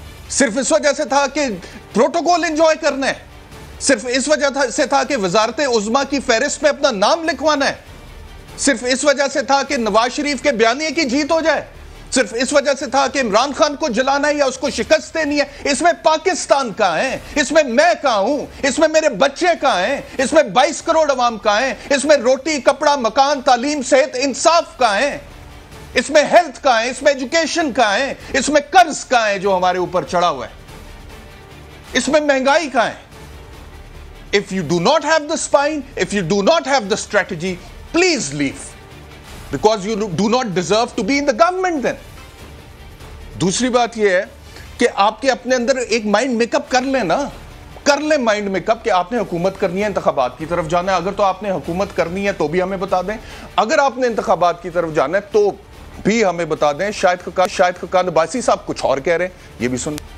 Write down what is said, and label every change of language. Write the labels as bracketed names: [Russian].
[Urdu] صرف اس وجہ سے تھا کہ پروٹوکول انجوائے کرنا ہے، صرف اس وجہ سے تھا کہ وزارت عظمیٰ کی فہرست میں اپنا نام لکھوانا ہے، صرف اس وجہ سے تھا کہ نواز شریف کے بیانیے کی جیت ہو جائے، صرف اس وجہ سے تھا کہ عمران خان کو جلانا ہے یا اس کو شکست دینی ہے۔ اس میں پاکستان کہاں ہے؟ اس میں میں کہاں ہوں؟ اس میں میرے بچے کہاں ہیں؟ اس میں 22 کروڑ عوام کہاں ہیں؟ اس میں روٹی، کپڑا، مکان، تعلیم، صحت، انصاف کہاں ہیں؟ اس میں ہیلتھ کہاں ہے؟ اس میں ایجوکیشن کہاں ہے؟ اس میں قرض کہاں ہے جو ہمارے اوپر چڑھا ہوا ہے؟ اس میں مہنگائی کہاں ہے؟ [English] If you do not have the spine, if you do not have the strategy, please leave. Because you do not deserve to be in the government then. [Urdu] دوسری بات یہ ہے کہ آپ کے اپنے اندر ایک مائنڈ میک اپ کر لیں نا، کر لیں مائنڈ میک اپ کہ آپ نے حکومت کرنی ہے، انتخابات کی طرف جانا ہے۔ اگر تو آپ نے حکومت کرنی ہے تو بھی ہمیں بتا دیں، اگر آپ نے انتخابات کی طرف جانا ہے تو بھی ہمیں بتا دیں۔ شاہد خاقان عباسی صاحب کچھ اور کہہ رہے ہیں، یہ بھی سن۔